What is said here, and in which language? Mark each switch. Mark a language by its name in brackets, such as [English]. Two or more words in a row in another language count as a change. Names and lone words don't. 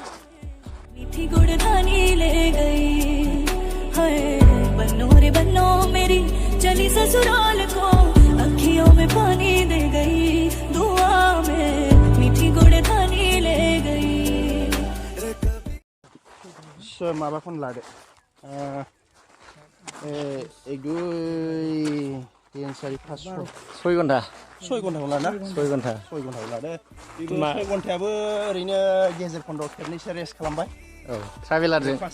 [Hindi] मीठी गुड़ धानी ले गई हाय बन्नो रे बन्नो मेरी चली ससुराल को अखियों में पानी दे गई दुआ में मीठी गुड़ धानी ले गई [Bodo] माबाखौनो लादो एक दुइ तीन चारि पाँच सय घन्टा घन्टाखौ लाना 6 घन्टा लादो बेबो 6 घन्टायाबो ओरैनो गेजेर खन्दआव खेबनैसो रेस्ट खालामबाय ट्राभेलारजों